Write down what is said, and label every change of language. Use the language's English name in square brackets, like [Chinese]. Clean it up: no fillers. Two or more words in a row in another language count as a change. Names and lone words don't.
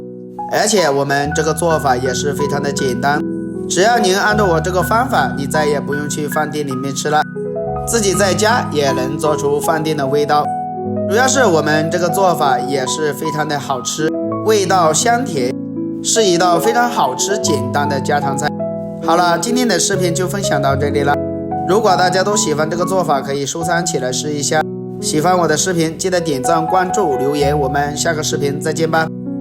[Chinese] 而且我們這個做法也是非常的簡單，只要您按照我這個方法，你再也不用去飯店裡面吃了，自己在家也能做出飯店的味道。主要是我們這個做法也是非常的好吃，味道香甜，是一道非常好吃簡單的家常菜。好了，今天的視頻就分享到這裡了。如果大家都喜歡這個做法，可以收藏起來試一下。喜歡我的視頻，記得點讚、關注、留言。我們下個視頻再見吧。